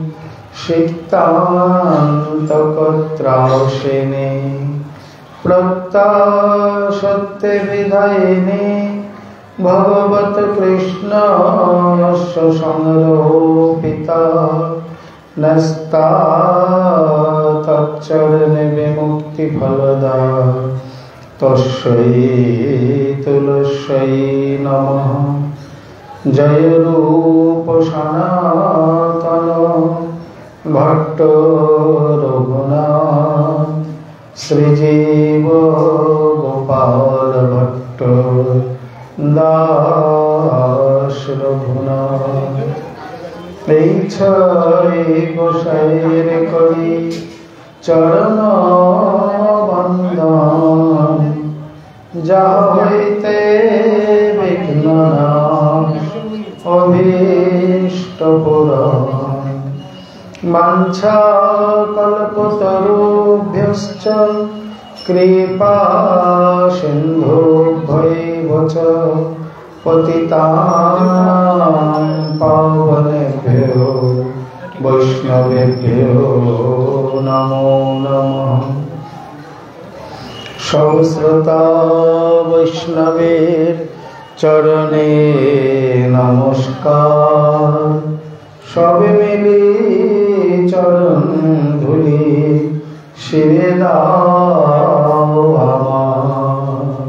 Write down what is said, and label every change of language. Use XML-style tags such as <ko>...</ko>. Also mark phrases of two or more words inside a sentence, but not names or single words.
<sa>सिक्तान्तकत्राशिनी प्रत्याशक्तिविधायिनी भगवत कृष्णस्य संरोपिता नस्ताच्चरणे विमुक्तिफलदा तस्यै तुलस्यै नमः। जय रूप सनातन भट्ट रघुनाथ श्रीजीव गोपाल भट्ट दास रघुनाथ।</sa> <bn>এই ছয় গোসাইয়ের করি চরণ বন্দন, যা হইতে বিঘ্ন অভীষ্ট পূরণ।</bn> <sa>বাঞ্ছা কল্পতরুভ্যশ্চ কৃপা সিন্ধুভ্যৈব চ পতিতানাং পাবনেভ্যো বৈষ্ণবেভ্যো নমো নমঃ।</sa> <bn>সহস্রতা বৈষ্ণবের চরণে নমস্কার, সবে মিলি চরণ ধুলি শিরে দাও আমার।</bn>